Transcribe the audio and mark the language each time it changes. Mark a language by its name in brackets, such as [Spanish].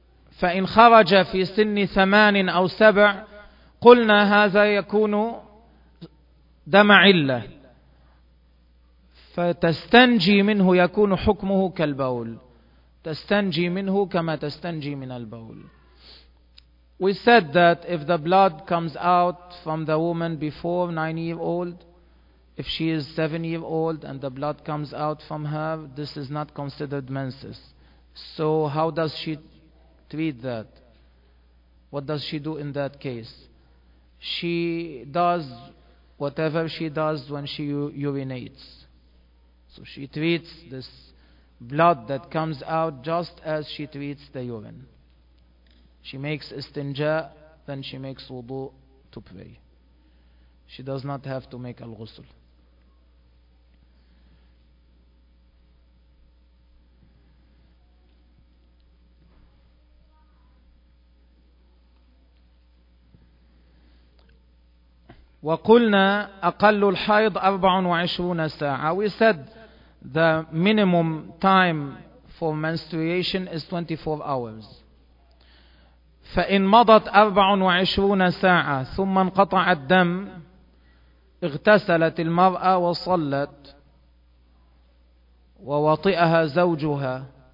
[Arabic] فإن خرج في سن ثمان أو سبع قلنا هذا يكون دم علة فتستنجي منه، يكون حكمه كالبول، تستنجي منه كما تستنجي من البول. [English] We said that if the blood comes out from the woman before 9 years old, if she is 7 years old and the blood comes out from her, this is not considered menses. So how does she treat that? What does she do in that case? She does whatever she does when she urinates. So she treats this blood that comes out just as she treats the urine. She makes istinja, then she makes wudu to pray. She does not have to make al-ghusl. [Arabic] وقلنا أقل الحيض 24 ساعة. [English] We said the minimum time for menstruation is 24 hours. [Arabic] فإن مضت 24 ساعة ثم انقطع الدم اغتسلت المرأة وصلت ووطئها زوجها